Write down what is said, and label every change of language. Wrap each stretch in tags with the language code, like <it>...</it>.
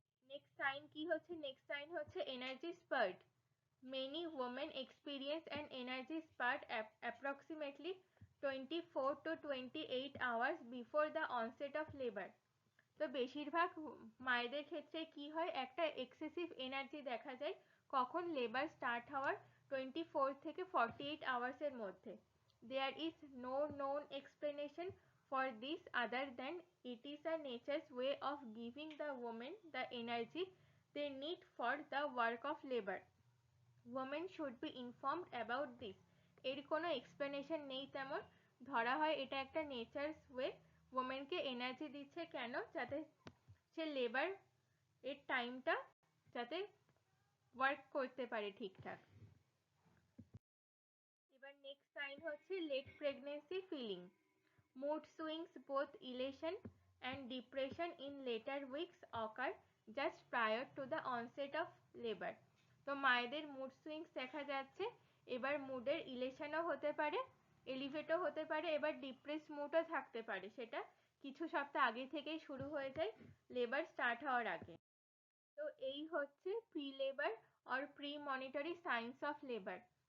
<bn>Next sign কি হচ্ছে, next sign হচ্ছে energy স্পার্ট।</bn> <en>Many women experience an energy spurt approximately 24 to 28 hours before the onset of labor.</en> <bn>তো বেশিরভাগ মায়েদের ক্ষেত্রে কি হয়, একটা এক্সেসিভ এনার্জি দেখা যায় কখন, লেবার স্টার্ট হওয়ার 24 থেকে 48 hours এর মধ্যে।</bn> <en>There is no known explanation for this other than it is a nature's way of giving the women the energy they need for the work of labor. Women should be informed about this.</en> <bn>এর কোনো explanation নেই তেমন, ধরা হয় এটা একটা nature's way, ওমেনকে energy দিচ্ছে কেন, যাতে সে লেবার এর টাইমটা যাতে ওয়ার্ক করতে পারে ঠিকঠাক। এবার নেক্সট সাইন হচ্ছে late pregnancy feeling.</bn> <en>Mood swings both elation and depression in later weeks occur just prior to the onset of labor.</en> <bn>তো মায়েদের মুড সুইংস দেখা যাচ্ছে, এবার মুডের ইলেশনও হতে পারে, এলিভেটও হতে পারে, এবার ডিপ্রেস মুডও থাকতে পারে, সেটা কিছু সপ্তাহ আগে থেকেই শুরু হয়ে যায় লেবার স্টার্ট হওয়ার আগে। তো এই হচ্ছে pre labour or pre monetary signs of labour.</bn>